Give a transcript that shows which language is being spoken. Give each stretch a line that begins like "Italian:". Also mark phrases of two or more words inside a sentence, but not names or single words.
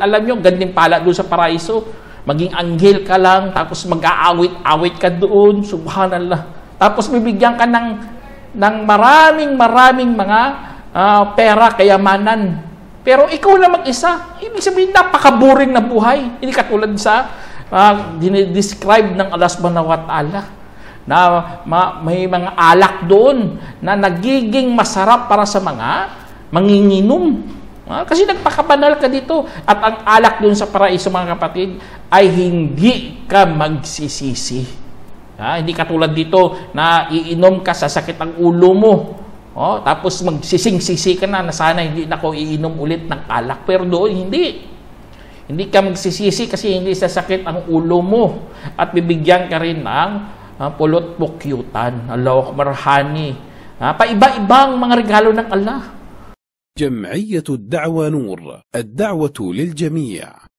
Filipino: Alam nyo, gantimpala doon sa paraiso. maging anghel ka lang, tapos mag-aawit-awit ka doon, subhanallah. Tapos bibigyan ka ng maraming mga pera, kayamanan. Pero ikaw na mag-isa, ibig sabihin napaka-boring na buhay. Hindi katulad sa dinidescribe ng Allah
Arabic: سبحانه وتعالى
Filipino: na may mga alak doon na nagiging masarap para sa mga manginginom. Kasi nagpakabanal ka dito. At ang alak doon sa paraiso, mga kapatid, ay hindi ka magsisisi. Hindi katulad dito na iinom ka sa sakit ang ulo mo. Tapos magsising-sisi ka na sana hindi na ako iinom ulit ng alak. Pero doon, hindi. Hindi ka magsisisi kasi hindi sasakit ang ulo mo. At bibigyan ka rin ng pulot-pukyutan.
Arabic: الله أكبر,
Filipino: honey. Paiba-ibang mga regalo ng Allah.
Arabic: جمعية الدعوة نور، الدعوة للجميع.